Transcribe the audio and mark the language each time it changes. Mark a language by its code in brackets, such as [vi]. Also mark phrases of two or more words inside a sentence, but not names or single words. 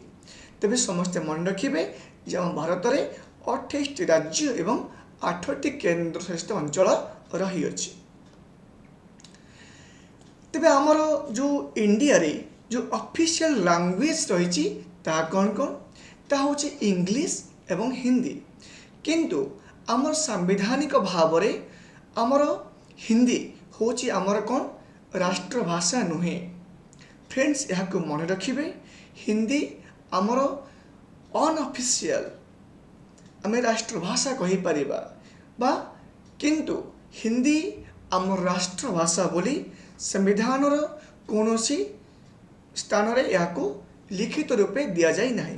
[or] ତେବେ ସମସ୍ତେ ମନ ରଖିବେ ଯେ ଆମ ଭାରତ ରେ 28 ରାଜ୍ୟ ଏବଂ 8ଟି କେନ୍ଦ୍ର ଶାସିତ ଅଞ୍ଚଳ ରହି ଅଛି। ତେବେ ଆମର ଯୋ ଇଣ୍ଡିଆ ରେ ଯୋ [en] official language [or] ରହି ତା କଉଣ କଉଣ ତାହା ହେଉଛି ଇଂଲିଶ ଏବଂ ହିନ୍ଦୀ। କିନ୍ତୁ ଆମର ସାମ୍ବିଧାନିକ ଭାବରେ ଆମର ହିନ୍ଦୀ ହେଉଛି ଆମର କ'ଣ ରାଷ୍ଟ୍ରଭାଷା ନୁହେଁ। ଫ୍ରେଣ୍ଡସ୍, ଏହାକୁ ମନେ ରଖିବେ, ହିନ୍ଦୀ ଆମର ଅନଅଫିସିଆଲ ଆମେ ରାଷ୍ଟ୍ରଭାଷା କହିପାରିବା ବା କିନ୍ତୁ ହିନ୍ଦୀ ଆମର ରାଷ୍ଟ୍ରଭାଷା ବୋଲି ସମ୍ବିଧାନର କୌଣସି ସ୍ଥାନରେ ଏହାକୁ ଲିଖିତ ରୂପେ ଦିଆଯାଇ ନାହିଁ।